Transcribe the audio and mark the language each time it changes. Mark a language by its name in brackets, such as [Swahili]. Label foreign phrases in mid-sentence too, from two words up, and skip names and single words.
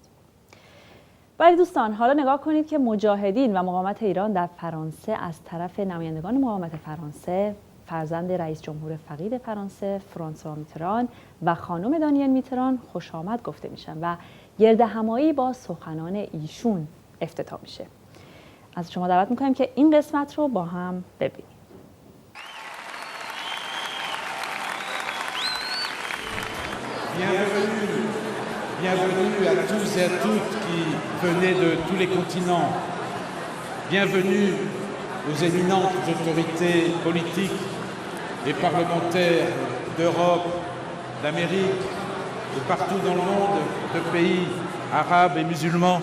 [Persian] ولی دوستان حالا نگاه کنید که مجاهدین و مقاومت ایران در فرانسه از طرف نمایندگان مقاومت فرانسه، فرزند رئیس جمهور فقید فرانسه فرانسوا میتران و خانم دانیل میتران خوش آمد گفته میشن و گردهمایی با سخنان ایشون افتتاح میشه. از شما دعوت میکنیم که این قسمت رو با هم ببینیم. [French] Bienvenue à tous et à toutes qui venez de tous les continents. Bienvenue aux éminentes autorités politiques et parlementaires d'Europe, d'Amérique, de partout dans le monde, de pays arabes et musulmans.